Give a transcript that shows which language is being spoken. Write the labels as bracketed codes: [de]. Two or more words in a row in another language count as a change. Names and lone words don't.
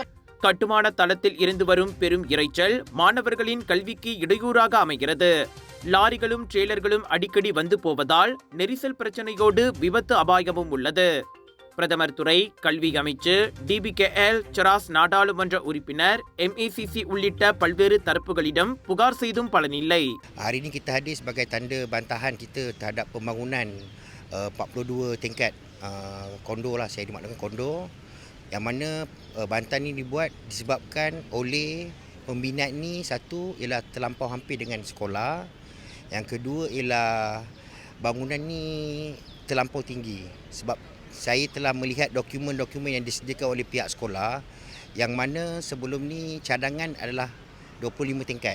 [ta] கட்டுமான தளத்தில் இருந்து வரும் பெரும் இரைச்சல் மாணவர்களின் கல்விக்கு இடையூறாக அமைகிறது. லாரிகளும் ட்ரெய்லர்களும் அடிக்கடி வந்து போவதால் நெரிசல் பிரச்சனையோடு விபத்து அபாயமும் உள்ளது. பிரதமர் துறை, கல்வி அமைச்சு, டிபிகேஎல், சிராஸ் நாடாளுமன்ற உறுப்பினர், MECC உள்ளிட்ட பல்வேறு தரப்புகளிடம் புகார் செய்தும் பலனில்லை. [ms] Hari ini kita hadir sebagai tanda bantahan kita terhadap pembangunan 42 tingkat kondo lah, saya dimaksudkan kondo, yang mana bantahan ini dibuat disebabkan oleh pembinaan ni. Satu ialah terlampau hampir dengan sekolah, yang kedua ialah bangunan ni terlampau tinggi sebab saya telah melihat dokumen-dokumen yang disediakan oleh pihak sekolah yang mana sebelum ni cadangan adalah 25 tingkat.